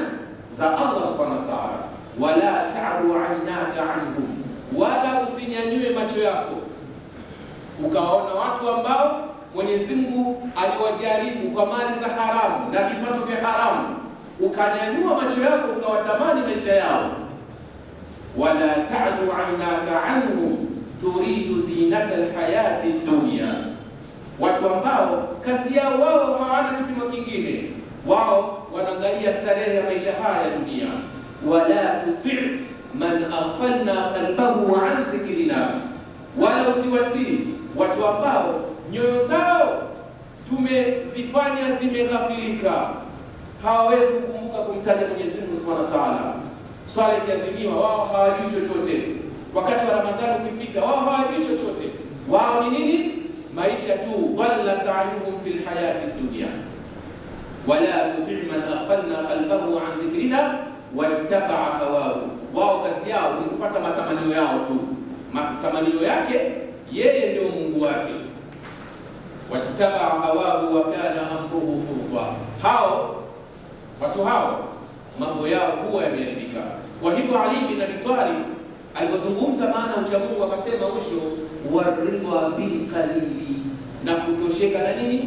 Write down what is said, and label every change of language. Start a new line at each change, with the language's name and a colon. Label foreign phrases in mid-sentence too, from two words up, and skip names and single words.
Swahili: Za
Arabic: الله سبحانه وتعالى. ولا تعد عيناك عنهم,
Swahili: wala usinyanyue macho yako ukawaona watu ambao Mwenyezi Mungu aliwajaribu kwa mali za haramu na vipato vya haramu, ukanyanyua macho yako ukawatamani maisha yao.
Arabic: ولا تعد عيناك عنهم تريد زينة الحياة الدنيا,
Swahili: watu ambao kazi yao wao hawana kipimo kingine, wao wanaangalia starehe ya maisha haya ya dunia.
Arabic: ولا تطع من أغفلنا قلبه عن ذكرنا,
Swahili: wala usiwatii watu ambao nyoyo zao tumezifanya zimeghafilika, hawawezi kukumbuka kumtaja Mwenyezi Mungu
Arabic: سبحانه وتعالى.
Swahili: Swala ikiadhiniwa wao hawajui chochote, wakati wa Ramadhani ukifika wao hawajui chochote. Wao ni nini? Maisha tu.
Arabic: ضل سعيهم في الحياة الدنيا. ولا تطع من أغفلنا قلبه عن ذكرنا واتبع هواه,
Swahili: wao kazi yao ni kufuata matamanio yao tu, matamanio yake yeye ndio Mungu wake.
Arabic: واتبع هواه وكان أمره فرطا,
Swahili: hao watu hao mambo yao huwa yameharibika. Kwa hivyo Ali bin Abi Talib alipozungumza maana ucha Mungu akasema mwisho,
Arabic: والرضا بالقليل,
Swahili: na kutosheka na nini?